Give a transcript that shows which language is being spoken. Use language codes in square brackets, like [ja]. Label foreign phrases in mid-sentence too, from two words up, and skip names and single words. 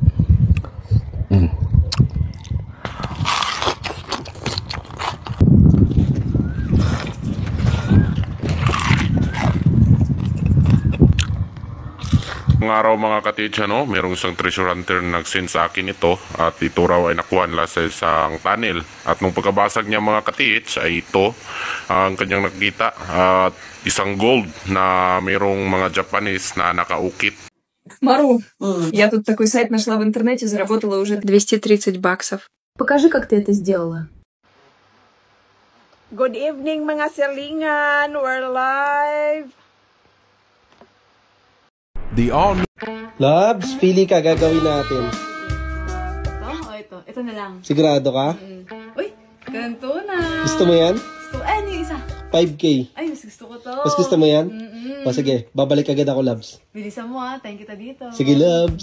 [tl] Ngayong araw mga katich, merong isang [en] treasure hunter [tl] na nag-send sa akin ito at ito raw ay nakuha nila sa isang tunnel. At nung pagkabasag niya mga katich ay ito ang kanyang nakita at isang gold na merong mga Japanese na nakaukit. [ru] Мару, я тут такой сайт нашла в интернете, заработала уже 230 баксов. Покажи, как ты это сделала. [en] Good evening [ceb] mga silingan, [en] we're live. [tl] Labs, pili ka, gagawin natin. Ito o ito? Ito na lang. Sigurado ka? Uy, ganito na. Gusto mo yan? Gusto, ano yung isa? 5K. Ay, mas gusto ko to. Mas gusto mo yan? O sige, babalik agad ako, Labs. Bilisan mo thank kita dito. Sige, Labs.